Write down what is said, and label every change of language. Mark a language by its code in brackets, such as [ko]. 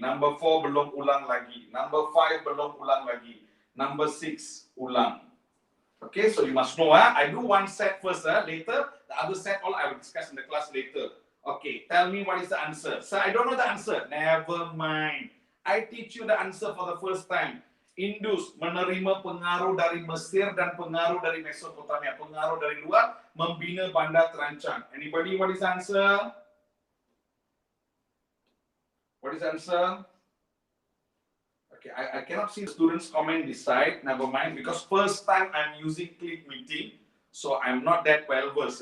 [ms] Number 4 belum ulang lagi. Number 5 belum ulang lagi. Number 6 ulang. [en] Okay, so you must know, I do one set first, later the other set all I will discuss in the class later. Okay, tell me what is the answer. So I don't know the answer. Never mind. I teach you the answer for the first time. [ms] Indus menerima pengaruh dari Mesir dan pengaruh dari Mesopotamia. Pengaruh dari luar membina bandar terancang. [en] Anybody, what is the answer? What is the answer? Okay, I cannot see the students comment this side. Never mind, because first time I'm using Click Meeting, so I'm not that well versed.